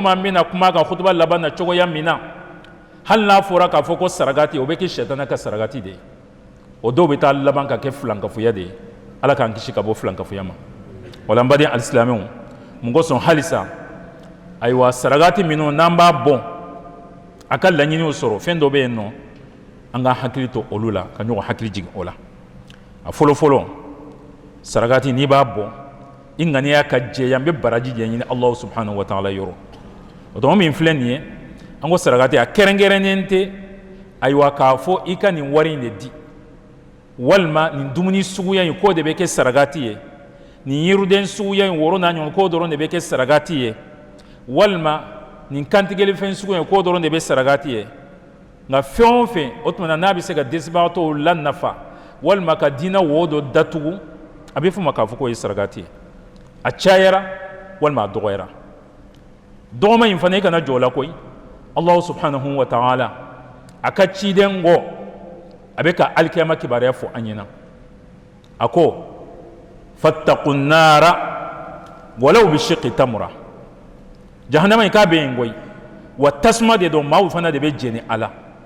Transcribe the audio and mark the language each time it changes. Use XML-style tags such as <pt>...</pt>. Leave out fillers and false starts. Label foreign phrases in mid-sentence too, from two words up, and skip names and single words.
<bm>komi an bɛna kuma kan hutuba laban na cogoya min na hali n'a fɔra k'a fɔ ko saragati o bɛ kɛ sɛtana ka saragati de ye o dɔw bɛ taa laban ka kɛ filankafoya de ye Ala k'an kisi ka bɔ filankafoya ma wala n baden alisilamɛw mun kosɔn halisa ayiwa saragati minnu n'an b'a bɔ a ka laɲiniw sɔrɔ fɛn dɔ bɛ yen nɔ an ka hakili to olu la ka ɲɔgɔn hakili jigin o la a fɔlɔ-fɔlɔ saragati n'i b'a bɔ i ŋaniya ka jɛya n bɛ baraji de ɲini</bm> <ar>الله سبحانه وتعالى</ar> <bm>yɔrɔ o tuma min filɛ nin ye an ko saragati a kɛrɛnkɛrɛnnen tɛ ayiwa k'a fɔ i ka nin wari in de di walima nin dumuni suguya in k'o de bɛ kɛ saragati ye nin yiriden suguya in woro n'a ɲɔgɔn k'o dɔrɔn de bɛ kɛ saragati ye walima nin kantigɛlifɛn suguya in k'o dɔrɔn de bɛ saragati ye nka fɛn o fɛn o tuma na n'a bɛ se ka dɛsɛbagatɔw lanafa walima ka diinɛ wo dɔ datugu a bɛ fɔ o ma k'a fɔ k'o ye saragati ye a cayara walima a dɔgɔyara dɔgɔma in fana i kana jɔ o la koyi</bm> <ar>الله سبحانه وتعالى</ar> <bm>a ka ciden kɔ a bɛ ka alikiyama kibaruya fɔ an ɲɛna a ko</bm> <ar>فاتقوا النار ولو بشق تمرة</ar> <bm>jahanama in k'a bɛ yen koyi wa tasuma de don maaw fana de bɛ jɛni a la</bm>